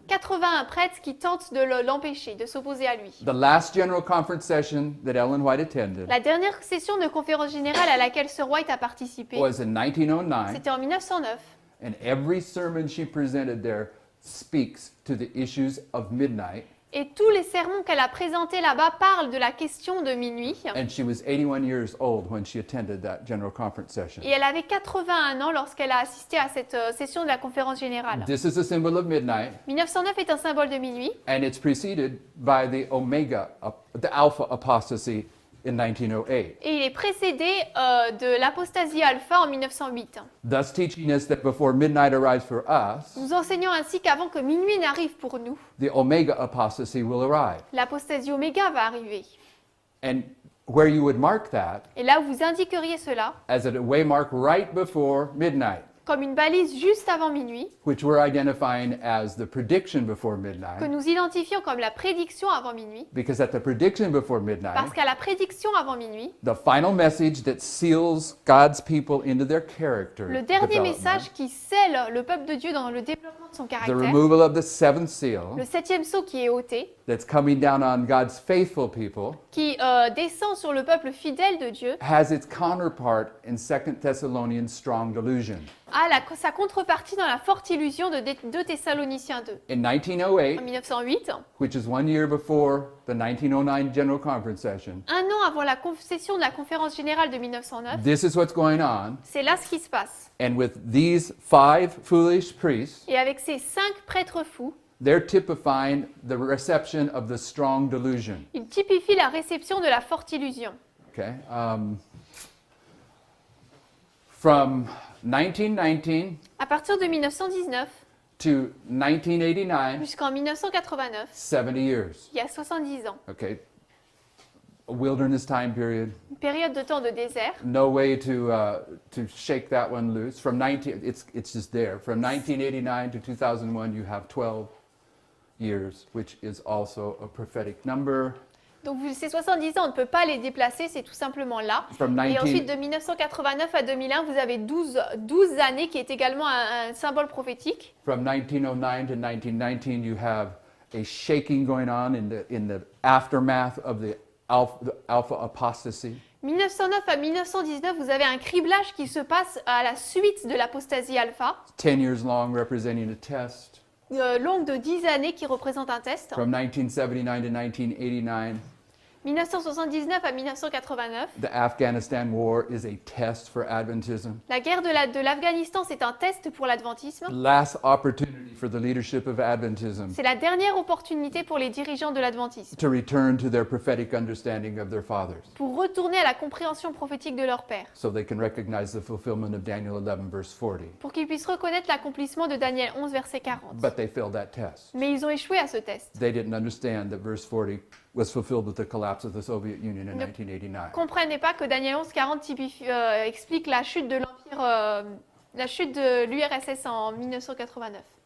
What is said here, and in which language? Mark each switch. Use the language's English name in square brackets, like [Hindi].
[French] 81 prêtres qui tentent de l'empêcher, de s'opposer à lui. [English] The last General Conference session that Ellen White attended [French] La dernière session de conférence générale à laquelle Sir White a participé, [English] was in 1909, [French] c'était en 1909. [English] and every sermon she presented there speaks to the issues of midnight. [French] Et tous les sermons qu'elle a présentés là-bas parlent de la question de minuit. [English] And she was 81 years old when she attended that General Conference session. [French] Et elle avait 81 ans lorsqu'elle a assisté à cette session de la conférence générale. [English] This is a symbol of midnight, [French] 1909 est un symbole de minuit [English] and it's preceded by the the Alpha apostasy in 1908. [French] et il est précédé de l'apostasie alpha en 1908. [English] Thus teaching us that before midnight arrives for us, [French] Nous enseignons ainsi qu'avant que minuit n'arrive pour nous, [English] the Omega apostasy will arrive. [French] l'apostasie oméga va arriver. [English] And where you would mark that [French] Et là, vous indiqueriez cela [English] as a waymark right before midnight, [French] comme une balise juste avant minuit, [English] which we're identifying as the prediction before [French] que [English] midnight, [French] nous identifions comme la prédiction avant minuit, [English] because at the prediction before [French] parce [English] midnight, [French] qu'à la prédiction avant minuit, [English] the final message that seals God's people into their character [French] le dernier [English] development, [French] message qui scelle le peuple de Dieu dans le développement de son [English] the [French] caractère, [English] removal of the seventh seal [French] le 7e sceau qui est ôté, [English] that's coming down on God's faithful people, [French] qui descend sur le peuple fidèle de Dieu, [English] has its counterpart in 2 Thessalonians strong delusion. [French] a sa contrepartie dans la forte illusion de 2 Thessaloniciens 2. [English] In [French] En [English] 1908, [French] 1908, [English] which is 1 year before the 1909 General Conference session, [French] un an avant la session de la conférence générale de 1909, [English] this is what's going on. [French] c'est là ce qui se passe. [English] And with these 5 foolish priests, [French] Et avec ces 5 prêtres fous, [English] they're typifying the reception of the strong delusion. [French] ils typifient la réception de la forte illusion. [English] Okay? From 1919 [French] À partir de 1919 [English] to 1989, [French] jusqu'en 1989, [English] 70 years. [French] il y a 70 ans, [English] Okay? A wilderness time period. [French] une période de temps de désert. [English] No way to shake that one loose. From 19, it's just there. From 1989 to 2001, you have 12 years, which is also a prophetic number. [French] Donc ces 70 ans, on ne peut pas les déplacer, c'est tout simplement là. [English] From [French] Et [English] 19, [French] ensuite, de 1989 à 2001, vous avez 12 années qui est également un symbole prophétique. [English] from 1909 to 1919, you have a shaking going on in the aftermath of the alpha apostasy. [French] 1909 à 1919, vous avez un criblage qui se passe à la suite de l'apostasie alpha, [English] 10 years long, representing a test. [French] longue de 10 années qui représente un test. [English] From 1979 to 1989, [French] 1979 à 1989, [English] the Afghanistan war is a test for Adventism. [French] la guerre de l'Afghanistan, c'est un test pour l'adventisme. [English] Last opportunity for the leadership of Adventism [French] C'est la dernière opportunité pour les dirigeants de l'adventisme [English] to return to their prophetic understanding of their fathers, [French] pour retourner à la compréhension prophétique de leur père, [English] so they can recognize the fulfillment of Daniel 11, verse 40. [French] pour qu'ils puissent reconnaître l'accomplissement de Daniel 11, verset 40. [English] But they failed that test. [French] Mais ils ont échoué à ce test. [English] They didn't understand that verse 40 was fulfilled with the collapse of the Soviet Union in [French] Ne [English] 1989. [French] Comprenez pas que Daniel 11, 40 explique la chute de l'empire, la chute de l'URSS en 1989.